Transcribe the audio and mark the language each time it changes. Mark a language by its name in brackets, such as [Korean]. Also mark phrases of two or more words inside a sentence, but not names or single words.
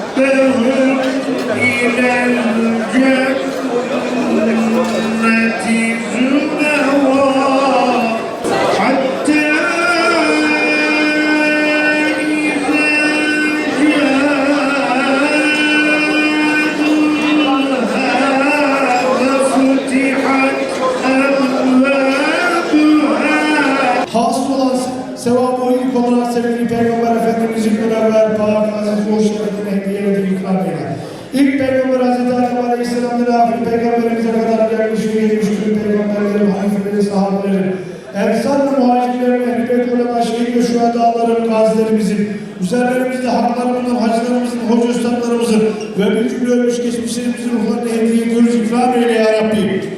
[Arabic] إلى الجنة زمرا حتى إذا جاءوها وفتحت أبوابها. [Turkish] Hasıl olan sevabı ilk olarak sevgili Peygamber Efendimiz'in münevver, pak, aziz, hoş şerefine hediyedir, ikram eyle. İlk Peygamber Hazreti Adem Aleyhisselam'dan ahir Peygamberimize kadar gelmiş ve gelmiş tüm peygamberlerin, halifelerin, sahabelerin, ensar ve muhacirlerin, ehl-i ulema, şehit ve şühedâların, gazilerimizin, üzerlerimizde haklarımızın, hacılarımızın, hoca üstadlarımızın ve bir cümle ölmüş geçmişlerimizin ruhlarına hediye ediyoruz, ikram eyle [Arabic] يا ربي.